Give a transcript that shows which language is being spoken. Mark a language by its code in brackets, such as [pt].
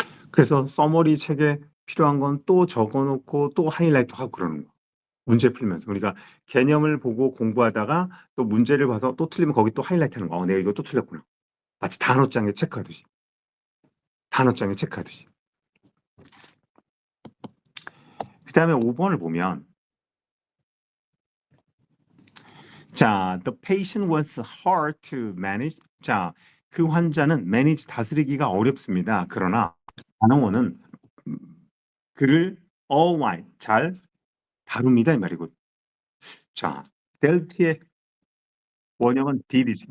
[ko] 그래서 서머리 책에 필요한 건 또 적어놓고 또 하이라이트하고 그러는 거. 문제 풀면서 우리가 개념을 보고 공부하다가 또 문제를 봐서 또 틀리면 거기 또 하이라이트하는 거. 내가 이거 또 틀렸구나. 마치 단어장에 체크하듯이. 단어장에 체크하듯이. [en] 그 다음에 5번을 보면 [ko] 자, [en] the patient was hard to manage. [ko] 자, 그 환자는 manage 다스리기가 어렵습니다. 그러나 단어원은 그를 [en] all right [ko] 잘 다룹니다 이 말이고. 자, dealt의 원형은 did이지.